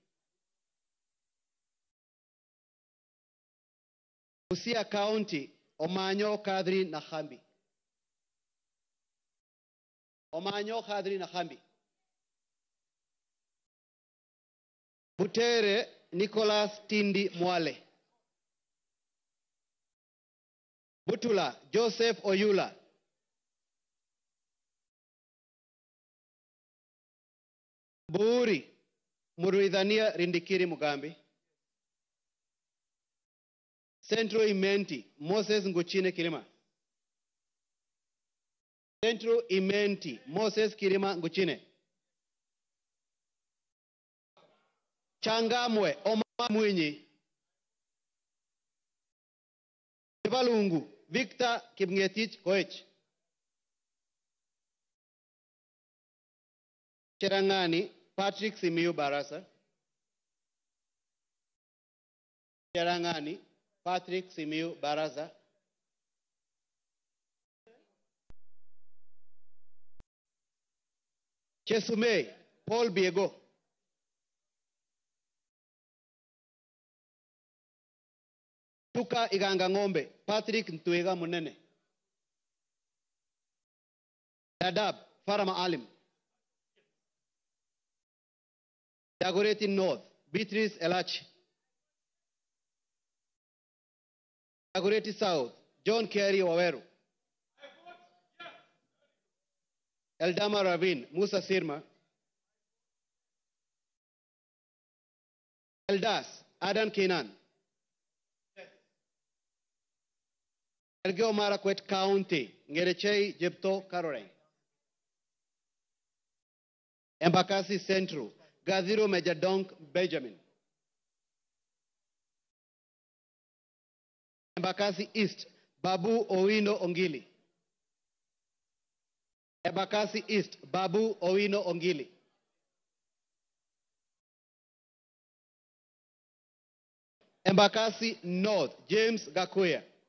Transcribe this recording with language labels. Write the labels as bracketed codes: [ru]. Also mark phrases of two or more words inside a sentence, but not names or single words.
[en] Busia County, Omanyo Kadri Nahambi, Omanyo Kadri Nahambi, Butere Nicholas Tindi Mwale, Butula Joseph Oyula, Buuri Muruidhania Rindikiri Mugambi, Central Imenti, Moses Nguchine Kirima. Central Imenti, Moses Kirima Nguchine. Changamwe, Omar Mwinyi. Kivalungu, Victor Kipngetich Koech. Cherangani, Patrick Simiyu Barasa. Cherangani, Patrick Simiyu Barasa. Chesumei, Paul Biego. Tuka Iganga Ngombe, Patrick Ntwega Munene. Dadab, Farama Alim. Dagoretti North, Beatrice Elachi. Dagoretti South, John Kerry Waweru. Eldama Ravine, Musa Sirma. Eldas, Adan Kenan. Elgeo Marakwet County, Ngerechei Jepto Caroline. Embakasi Central, Gadhiro Majadonk Benjamin. Embakasi East, Babu Owino Ongili. Embakasi East, Babu Owino Ongili. Embakasi North, James Gakuya.